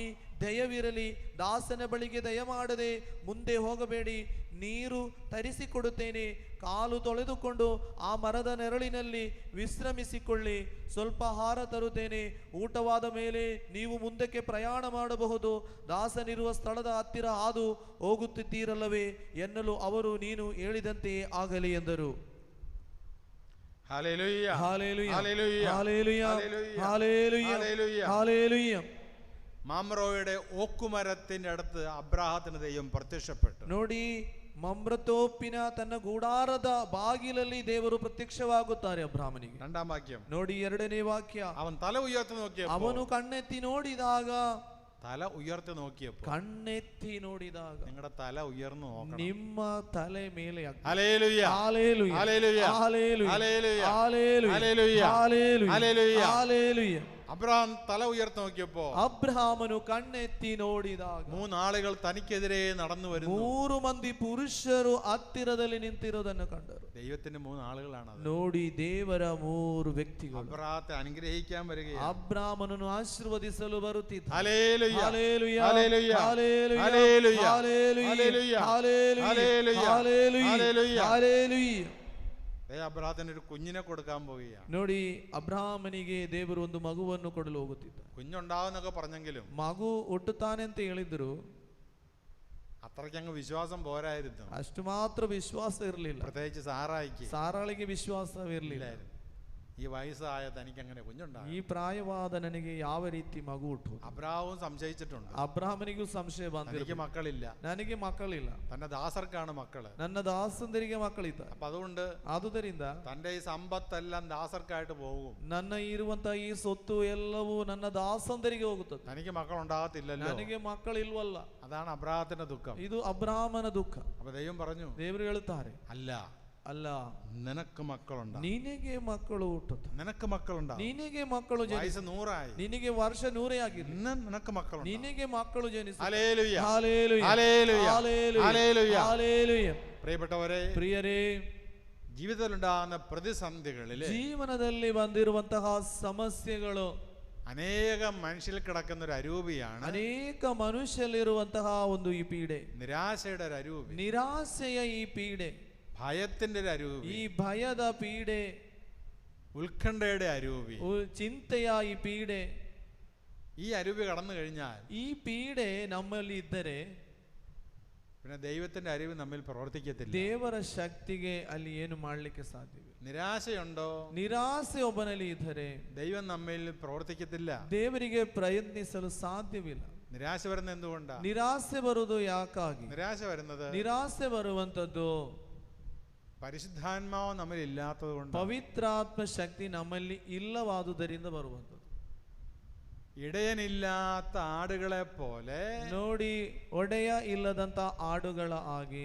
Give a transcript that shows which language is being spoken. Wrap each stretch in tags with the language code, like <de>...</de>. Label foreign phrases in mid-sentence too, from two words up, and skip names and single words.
<kn>ದಯವಿರಲಿ, ದಾಸನ ಬಳಿಗೆ ದಯಮಾಡದೆ ಮುಂದೆ ಹೋಗಬೇಡಿ, ನೀರು ತರಿಸಿಕೊಡುತ್ತೇನೆ, ಕಾಲು ತೊಳೆದುಕೊಂಡು ಆ ಮರದ ನೆರಳಿನಲ್ಲಿ ವಿಶ್ರಮಿಸಿಕೊಳ್ಳಿ, ಸ್ವಲ್ಪ ಆಹಾರ ತರುತ್ತೇನೆ, ಊಟವಾದ ಮೇಲೆ ನೀವು ಮುಂದಕ್ಕೆ ಪ್ರಯಾಣ ಮಾಡಬಹುದು, ದಾಸನಿರುವ ಸ್ಥಳದ ಹತ್ತಿರ ಹಾದು ಹೋಗುತ್ತಿದ್ದೀರಲ್ಲವೇ ಎನ್ನಲು ಅವರು, ನೀನು ಹೇಳಿದಂತೆಯೇ ಆಗಲಿ ಎಂದರು.</kn> <ml>ഹല്ലേലൂയ, ഹല്ലേലൂയ, ഹല്ലേലൂയ, ഹല്ലേലൂയ, ഹല്ലേലൂയ, ഹല്ലേലൂയ, ഹല്ലേലൂയ. മമ്രോയുടെ ഓക്കുമരത്തിന്റെ അടുത്ത് അബ്രാഹത്തിന് ദൈവം പ്രത്യക്ഷപ്പെട്ടു.</ml> <kn>ನೋಡಿ, ಮಮ್ರತೋಪಿನ ತನ್ನ ಗೂಡಾರದ ಬಾಗಿಲಲ್ಲಿ ದೇವರು ಪ್ರತ್ಯಕ್ಷವಾಗುತ್ತಾರೆ ಅಬ್ರಾಮನಿಗೆ.</kn> <ml>2-ാം വാക്യം.</ml> <kn>ನೋಡಿ, 2ನೇ ವಾಕ್ಯ.</kn> <ml>അവൻ തല ഉയർത്തി നോക്കിയപ്പോൾ,</ml> <kn>ಅವನು ಕಣ್ಣೆತ್ತಿ ನೋಡಿದಾಗ,</kn> <ml>തല ഉയർത്തി നോക്കിയപ്പോൾ,</ml> <kn>ಕಣ್ಣೆತ್ತಿ ನೋಡಿದಾಗ</kn> <ml>നിങ്ങളുടെ തല ഉയർന്നു നോക്കണം.</ml> <kn>ನಿಮ್ಮ ತಲೆ ಮೇಲೆ</kn> <ml>ഹല്ലേലൂയ, ഹല്ലേലൂയ, ഹല്ലേലൂയ, ഹല്ലേലൂയ, ഹല്ലേലൂയ, ഹല്ലേലൂയ, ഹല്ലേലൂയ, ഹല്ലേലൂയ, ഹല്ലേലൂയ. ഹല്ലേലൂയ. അബ്രഹാം തല ഉയർത്തി നോക്കിയപ്പോ</ml> <kn>ಅಬ್ರಹಾಮನು ಕಣ್ಣೆತ್ತಿ ನೋಡಿದಾಗ</kn> <ml>3 ആളുകൾ തനിക്കെതിരെ നടന്നു വരുന്നു.</ml> <kn>3 ಮಂದಿ ಪುರುಷರು ಹತ್ತಿರದಲ್ಲಿ ನಿಂತಿರೋದನ್ನು ಕಂಡರು.</kn> <ml>ദൈവത്തിന്റെ 3 ആളുകളാണ് അത്.</ml> <kn>ನೋಡಿ, ದೇವರ 3 ವ್ಯಕ್ತಿಗಳು</kn> <ml>അബ്രഹാത്തെ അനുഗ്രഹിക്കാൻ വരികയാണ്.</ml> <kn>ಅಬ್ರಾಮನನ್ನು ಆಶೀರ್ವದಿಸಲು ಬರುತ್ತಿದ್ದ.</kn> <ml>ഹല്ലേലൂയ, ഹല്ലേലൂയ, ഹല്ലേലൂയ, ഹല്ലേലൂയ, ഹല്ലേലൂയ, ഹല്ലേലൂയ, ഹല്ലേലൂയ, ഹല്ലേലൂയ, ഹല്ലേലൂയ, ഹല്ലേലൂയ, ഹല്ലേലൂയ. അബ്രഹാത്തിന് ഒരു കുഞ്ഞിനെ കൊടുക്കാൻ പോവുകയാണ്.</ml> <kn>ನೋಡಿ, ಅಬ್ರಾಮನಿಗೆ ದೇವರು ಒಂದು ಮಗುವನ್ನು ಕೊಡಲು ಹೋಗುತ್ತಿದ್ದ.</kn> <ml>കുഞ്ഞുണ്ടാവുന്നൊക്കെ പറഞ്ഞെങ്കിലും</ml> <kn>ಮಗು ಹುಟ್ಟುತ್ತಾನೆ ಅಂತ ಹೇಳಿದ್ರು,</kn> <ml>അത്രയ്ക്ക് അങ്ങ് വിശ്വാസം പോരായിരുന്നു.</ml> <kn>ಅಷ್ಟು ಮಾತ್ರ ವಿಶ್ವಾಸ ಇರಲಿಲ್ಲ.</kn> <ml>പ്രത്യേകിച്ച് സാറായിക്ക്</ml> <kn>ಸಾರಾಳಿಗೆ ವಿಶ್ವಾಸವಿರಲಿಲ್ಲ.</kn> <ml>ഈ വയസ്സായ തനിക്ക് അങ്ങനെ കുഞ്ഞുണ്ടാകും?</ml> <kn>ಈ ಪ್ರಾಯವಾದ ನನಗೆ ಯಾವ ರೀತಿ ಮಗು ಹುಟ್ಟುವುದು?</kn> <ml>അബ്രാഹവും സംശയിച്ചിട്ടുണ്ട്.</ml> <kn>ಅಬ್ರಾಹ್ಮನಿಗೂ ಸಂಶಯ</kn> <ml>തനിക്ക്</ml> <kn>ಬಂದಿದೆ,</kn> <ml>മക്കളില്ല,</ml> <kn>ನನಗೆ ಮಕ್ಕಳಿಲ್ಲ,</kn> <ml>തന്റെ ദാസർക്കാണ് മക്കള്.</ml> <kn>ನನ್ನ ದಾಸಂದರಿಗೆ ಮಕ್ಕಳಿದ್ದಾರೆ.</kn> <ml>അപ്പൊ അതുകൊണ്ട്</ml> <kn>ಆದುದರಿಂದ</kn> <ml>തന്റെ ഈ സമ്പത്തെല്ലാം ദാസർക്കായിട്ട് പോകും.</ml> <kn>ನನ್ನ ಇರುವಂತಹ ಈ ಸೊತ್ತು ಎಲ್ಲವೂ ನನ್ನ ದಾಸಂದರಿಗೆ ಹೋಗುತ್ತದೆ,</kn> <ml>തനിക്ക് മക്കളുണ്ടാകത്തില്ലല്ലോ.</ml> <kn>ನನಗೆ ಮಕ್ಕಳಿಲ್ವಲ್ಲ.</kn> <ml>അതാണ് അബ്രാഹത്തിന്റെ ദുഃഖം.</ml> <kn>ಇದು ಅಬ್ರಾಹ್ಮನ ದುಃಖ.</kn> <ml>അപ്പൊ ദൈവം പറഞ്ഞു,</ml> <kn>ದೇವರು ಹೇಳುತ್ತಾರೆ,</kn> <ml>അല്ല,</ml> <kn>ಅಲ್ಲ,</kn> <ml>നിനക്ക് മക്കളുണ്ടാകും,</ml> <kn>ನಿನಗೆ ಮಕ್ಕಳು ಹುಟ್ಟುತ್ತದೆ,</kn> <ml>നിനക്ക് മക്കളുണ്ടാകും.</ml> <kn>ನಿನಗೆ ಮಕ್ಕಳು</kn> <ml>വയസ്സ് 100 ആയി,</ml> <kn>ನಿನಗೆ ವರ್ಷ 100 ಆಗಿದೆ,</kn> <ml>നിനക്ക് മക്കളുണ്ടാകും.</ml> <kn>ನಿನಗೆ ಮಕ್ಕಳು ಜನಿಸುತ್ತಾರೆ.</kn> <ml>ഹല്ലേലൂയ, ഹല്ലേലൂയ, ഹല്ലേലൂയ, ഹല്ലേലൂയ, ഹല്ലേലൂയ. ഹല്ലേലൂയ. പ്രിയപ്പെട്ടവരെ,</ml> <kn>ಪ್ರಿಯರೇ,</kn> <ml>ജീവിതത്തിലുണ്ടാകുന്ന പ്രതിസന്ധികളിൽ</ml> <kn>ಜೀವನದಲ್ಲಿ ಬಂದಿರುವಂತಹ ಸಮಸ್ಯೆಗಳು</kn> <ml>അനേകം മനുഷ്യരിൽ കിടക്കുന്ന ഒരു അരൂപിയാണ്</ml> <kn>ಅನೇಕ ಮನುಷ್ಯರಲ್ಲಿರುವಂತಹ ಒಂದು ಈ ಪೀಡೆ,</kn> <ml>നിരാശയുടെ ഒരു അരൂപി,</ml> <kn>ನಿರಾಸೆಯ ಈ ಪೀಡೆ,</kn> <ml>ഭയത്തിന്റെ ഒരു അരൂപി,</ml> <kn>ಈ ಭಯದ ಪೀಡೆ,</kn> <ml>ഉത്കണ്ഠയുടെ അരൂപി.</ml> <kn>ಚಿಂತೆಯ ಈ ಪೀಡೆ.</kn> <ml>ഈ അരൂപി കടന്നു കഴിഞ്ഞാൽ</ml> <kn>ಈ ಪೀಡೆ ನಮ್ಮಲ್ಲಿ ಇದ್ದರೆ</kn> <ml>പിന്നെ ദൈവത്തിന്റെ അരൂപി നമ്മിൽ പ്രവർത്തിക്കത്തില്ല.</ml> <kn>ದೇವರ ಶಕ್ತಿಗೆ ಅಲ್ಲಿ ಏನು ಮಾಡಲಿಕ್ಕೆ ಸಾಧ್ಯವಿಲ್ಲ.</kn> <ml>നിരാശയുണ്ടോ?</ml> <kn>ನಿರಾಸೆ ಒಬ್ಬನಲ್ಲಿ ಇದ್ದರೆ</kn> <ml>ദൈവം നമ്മിൽ പ്രവർത്തിക്കത്തില്ല.</ml> <kn>ದೇವರಿಗೆ ಪ್ರಯತ್ನಿಸಲು ಸಾಧ್ಯವಿಲ್ಲ.</kn> <ml>നിരാശ വരുന്നത് എന്തുകൊണ്ടാ?</ml> <kn>ನಿರಾಸೆ ಬರುವುದು ಯಾಕಾಗಿ?</kn> <ml>നിരാശ വരുന്നത്</ml> <kn>ನಿರಾಸೆ ಬರುವಂತದ್ದು</kn> <ml>പരിശുദ്ധാത്മാവ് നമ്മിൽ ഇല്ലാത്തത് കൊണ്ട്,</ml> <kn>ಪವಿತ್ರಾತ್ಮ ಶಕ್ತಿ ನಮ್ಮಲ್ಲಿ ಇಲ್ಲವಾದುದರಿಂದ ಬರುವಂತದ್ದು.</kn> <ml>ഇടയനില്ലാത്ത ആടുകളെ പോലെ</ml> <kn>ನೋಡಿ, ಒಡೆಯ ಇಲ್ಲದಂತ ಆಡುಗಳ ಹಾಗೆ</kn>